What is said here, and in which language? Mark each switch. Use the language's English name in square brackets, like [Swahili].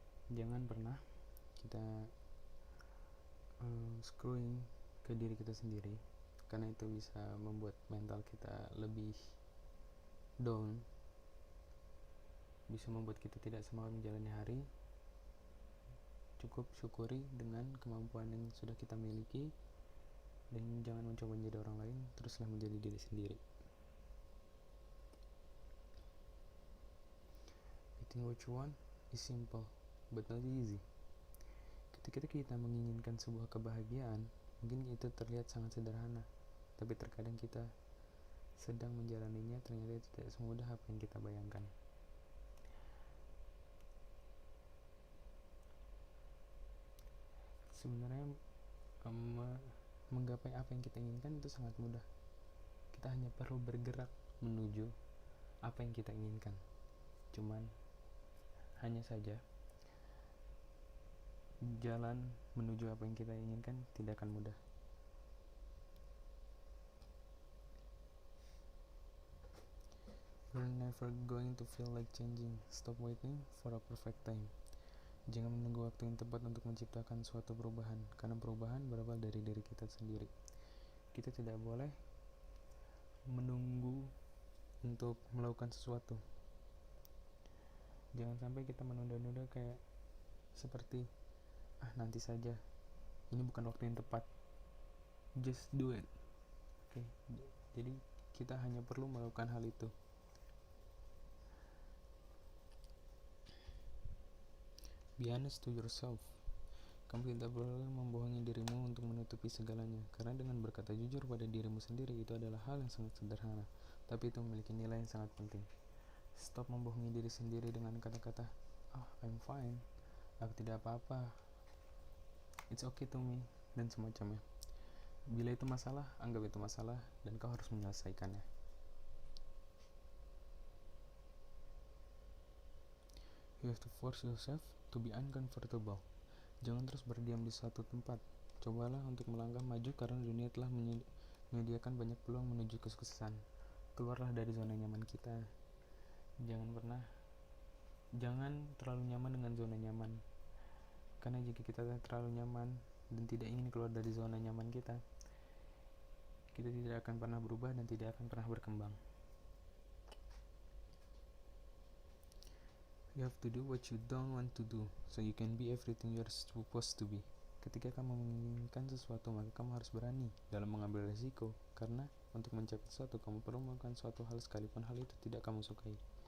[Indonesian] Jangan pernah kita screwing ke diri kita sendiri, karena itu bisa membuat mental kita lebih down, bisa membuat kita tidak semangat menjalani hari. Cukup syukuri dengan kemampuan yang sudah kita miliki dan jangan mencoba menjadi orang lain, teruslah menjadi diri sendiri. [English] Getting what you want is simple but not easy. [Indonesian] Ketika kita menginginkan sebuah kebahagiaan, mungkin itu terlihat sangat sederhana, tapi terkadang kita sedang menjalaninya ternyata tidak semudah apa yang kita bayangkan. Sebenarnya menggapai apa yang kita inginkan itu sangat mudah. Kita hanya perlu bergerak menuju apa yang kita inginkan. Cuman hanya saja jalan menuju apa yang kita inginkan tidak akan mudah. [English] You're never going to feel like changing. Stop waiting for a perfect time. [Indonesian] Jangan menunggu waktu yang tepat untuk menciptakan suatu perubahan, karena perubahan berawal dari diri kita sendiri. Kita tidak boleh menunggu untuk melakukan sesuatu. Jangan sampai kita menunda-nunda kayak seperti nanti saja, ini bukan waktu yang tepat. [English] Just do it. [Indonesian] Oke. Jadi kita hanya perlu melakukan hal itu. [English] Be honest to yourself. [Indonesian] Kamu tidak boleh membohongi dirimu untuk menutupi segalanya, karena dengan berkata jujur pada dirimu sendiri itu adalah hal yang sangat sederhana, tapi itu memiliki nilai yang sangat penting. Stop membohongi diri sendiri dengan kata-kata, [English] I'm fine, [Indonesian] aku tidak apa-apa, [English] it's okay to me, [Indonesian] dan semacamnya. Bila itu masalah, anggap itu masalah, dan kau harus menyelesaikannya. [English] You have to force yourself to be uncomfortable. [Indonesian] Jangan terus berdiam di suatu tempat. Cobalah untuk melangkah maju, karena dunia telah menyediakan banyak peluang menuju kesuksesan. Keluarlah dari zona nyaman kita. Jangan terlalu nyaman dengan zona nyaman. Karena jika kita terlalu nyaman dan tidak ingin keluar dari zona nyaman kita tidak akan pernah berubah dan tidak akan pernah berkembang. [English] You have to do what you don't want to do, so you can be everything you're supposed to be. [Indonesian] Ketika kamu menginginkan sesuatu, maka kamu harus berani dalam mengambil risiko, karena untuk mencapai sesuatu, kamu perlu melakukan suatu hal sekalipun hal itu tidak kamu sukai.